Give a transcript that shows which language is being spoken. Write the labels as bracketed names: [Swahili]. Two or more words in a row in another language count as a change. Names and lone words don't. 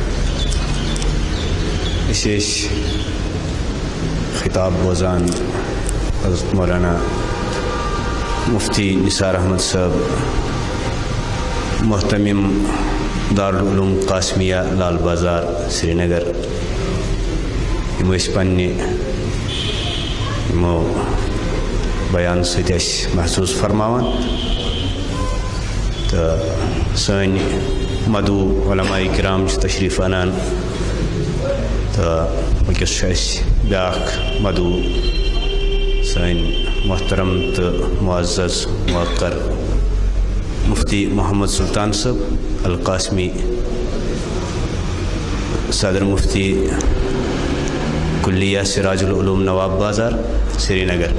[Kashmiri] أسۍ خطاب بوزان حضرت مولانا مفتی نثار احمد صاحب محتمم دارالعلوم قاسمیہ لال بازار سری نگر. یِم ٲسۍ پنٛنہِ یِمو بیان سۭتۍ اَسہِ محسوٗس فرماوان تہٕ سٲنۍ مدعو علماء کرام چھِ تشریٖف اَنان تہٕ وٕنکٮ۪س چھُ اَسہِ بیٛاکھ مدعو سٲنۍ محترم تہٕ معزز موقر مفتی محمد سلطان صٲب القاسمی، صدر مفتی کلیہ سراج العلوم نواب بازار سری نگر.